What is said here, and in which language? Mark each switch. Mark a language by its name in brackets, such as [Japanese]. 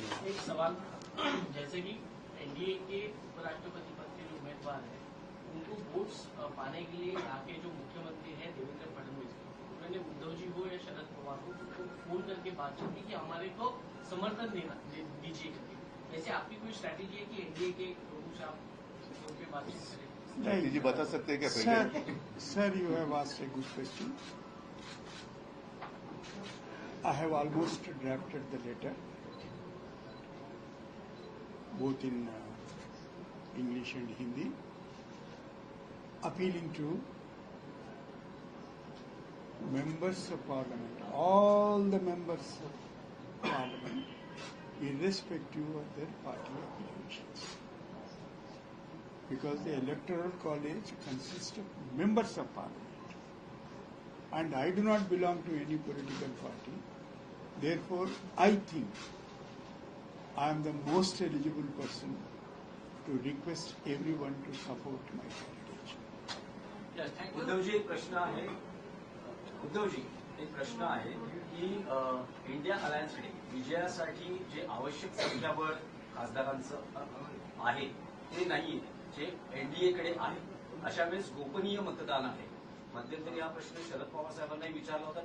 [Hindi] एक सवाल जैसे कि एनडीए के उपराष्ट्रपति पद के जो उम्मीदवार हैं उनको वोट्स पाने के लिए यहाँ के जो मुख्यमंत्री हैं देवेंद्र फडणवीस उन्होंने उद्धव जी को या शरद पवार को उनको फोन करके बातचीत की कि हमारे को समर्थन दीजिए करके। वैसे आपकी कोई स्ट्रैटेजी है कि एनडीए के लोगों से आप फोन पे बातचीत करें? स्ट्रैटेजी जी बता सकते हैं क्या पहले? [English] Sir, you have asked a good question. I have almost drafted the letter, both in English and Hindi, appealing to members of parliament, all the members of parliament, irrespective of their party affiliations. Because the electoral college consists of members of parliament. And I do not belong to any political party. Therefore, I think I am the most eligible person to request everyone to support my candidature. [Marathi] Uddhavji एक प्रश्न आहे उद्धवजी एक प्रश्न आहे की India अलायन्सकडे विजयासाठी जे आवश्यक संख्याबळ खासदारांचं आहे ते नाहीये जे एनडीएकडे आहे. अशा वेळेस गोपनीय मतदान आहे. मध्यंतरी हा प्रश्न शरद पवार साहेबांनाही विचारला होता.